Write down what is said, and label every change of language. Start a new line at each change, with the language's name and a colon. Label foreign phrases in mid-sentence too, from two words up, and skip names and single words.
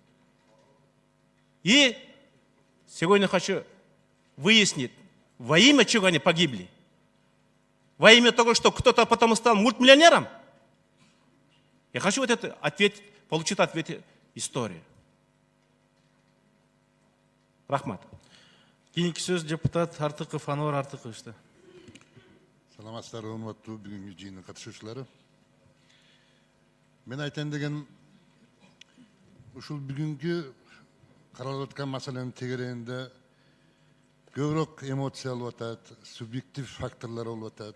Russian: И сегодня хочу выяснить, во имя чего они погибли? Во имя того, что кто-то потом стал мультимиллионером? Я хочу вот это получить ответ истории.
Kyrgyz: Рахмат. Кийинки сөз депутат Артыков Анвар Артыковичте. Саламатсыздар, урматтуу бүгүнкү жыйындын катышуучулары. Мен айтайын деген ушул бүгүнкү каралып аткан маселенин тегерегинде көбүрөөк эмоция болуп атат, субъектив факторлор болуп атат.